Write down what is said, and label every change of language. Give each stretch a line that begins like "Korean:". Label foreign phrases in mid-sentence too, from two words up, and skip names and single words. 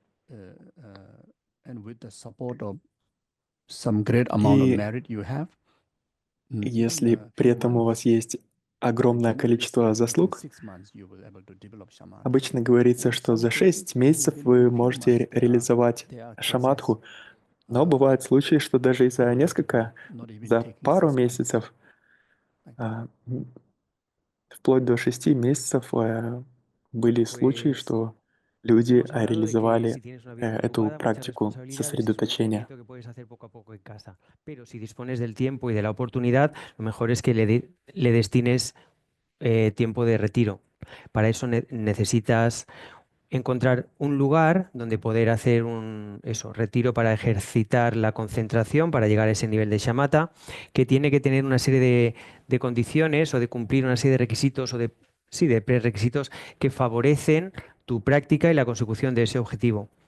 Russian: И если при этом у вас есть огромное количество заслуг, обычно говорится, что за 6 месяцев вы можете реализовать шамадху, но бывают случаи, что даже и за пару месяцев, вплоть до 6 месяцев были случаи, что люди реализовали эту практику сосредоточения.
Spanish: Pero si dispones del tiempo y de la oportunidad, lo mejor es que le destines tiempo de retiro. Para eso necesitas encontrar un lugar donde poder hacer un retiro para ejercitar la concentración, para llegar a ese nivel de shamatha, que tiene que tener una serie de condiciones o de cumplir una serie de requisitos o de prerequisitos que favorecen tu práctica y la consecución de ese objetivo.